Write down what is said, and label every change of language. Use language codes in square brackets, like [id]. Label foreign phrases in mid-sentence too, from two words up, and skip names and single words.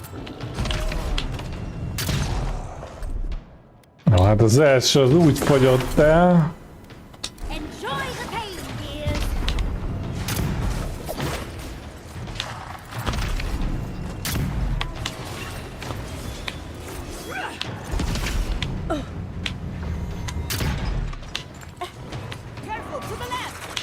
[hu] Na hát az első az úgy fogyott el. [en] Enjoy the pain, dears. Careful, to the left!